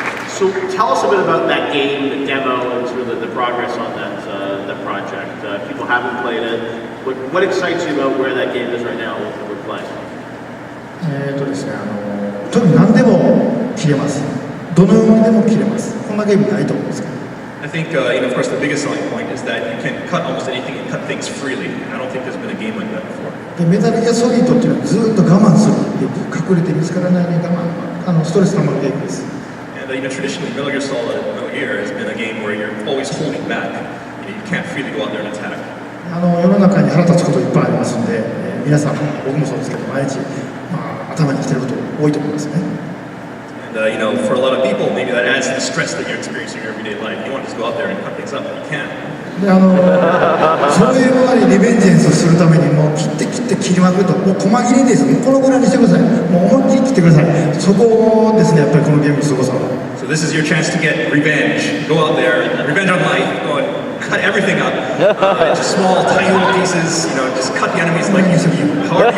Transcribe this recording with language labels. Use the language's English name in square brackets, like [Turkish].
[English] So tell us a bit about that game, the demo, and sort of the progress on that project. People haven't played it. What excites you about where that game is right now, what we're playing? [Japanese] ですね、とにかく何でも切れます。どのようにでも切れます。こんなゲームないと思うんですけど。 [English] I think, of course, the biggest selling point is that you can cut almost anything and cut things freely. I don't think there's been a game like that before. [Japanese] でメタルギアソリッドっていうのはずっと我慢するっていう隠れて見つからないように我慢、ストレス溜まるゲームです。 [English] Traditionally, Metal Gear Solid Metal Gear has been a game where you're always holding back. You can't freely go out there and attack. [Japanese] 世の中に腹立つこといっぱいありますので、皆さん、僕もそうですけど、毎日、頭にきてること多いと思いますね。 [English] And for a lot of people, maybe that adds to the stress that you're experiencing in your everyday life. You want to just go out there and cut things up, but you can't. [Japanese] でそういうものにリベンジェンスをするためにもう切りまくるともう細切れですもうこのぐらいにしてくださいもう思いっきり切ってくださいそこですねやっぱりこのゲームのすごさは [English] So this is your chance to get revenge. Go out there, revenge on life. Go and cut everything up into small, tiny little pieces. You know, just cut the enemies like you however you want.